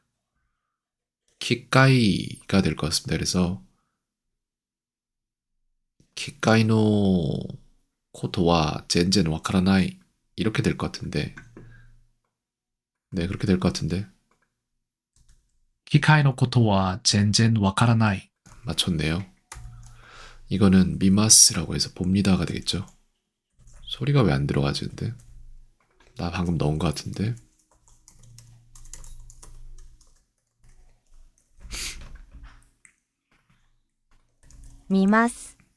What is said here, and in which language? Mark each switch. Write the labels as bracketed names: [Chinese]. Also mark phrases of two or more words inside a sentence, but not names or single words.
[Korean] 키까이가 될 것 같습니다. 그래서 [Japanese] 機械のことは全然わからない [Korean] 이렇게 될 것 같은데 네 그렇게 될 것 같은데 [Japanese] 機械のことは全然わからない。 [Korean] 맞췄네요. 이거는 미마스라고 해서 봅니다가 되겠죠. 소리가 왜 안 들어가지 근데 나 방금 넣은 것 같은데 미마스.